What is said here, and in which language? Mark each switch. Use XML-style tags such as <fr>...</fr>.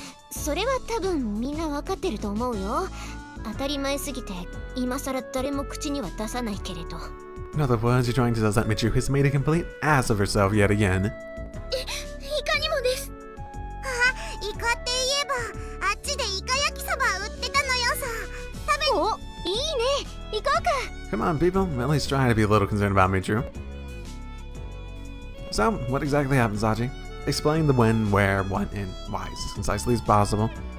<ja>それは多分みんなわかってると思うよ。当たり前すぎて今さら誰も口には出さないけれど。</ja> <en>In other words, you're trying to tell us that Michiru has made a complete ass of herself yet again.</en> <ja>いかにもです。イカって言えばあっちでイカ焼きそば売ってたのよさ。お、いいね。行こうか。</ja> <en>Come on, people. At least try to be a little concerned about Michiru. So, what exactly happened, Sachi? Explain the when, where, what, and why as concisely as possible.</en>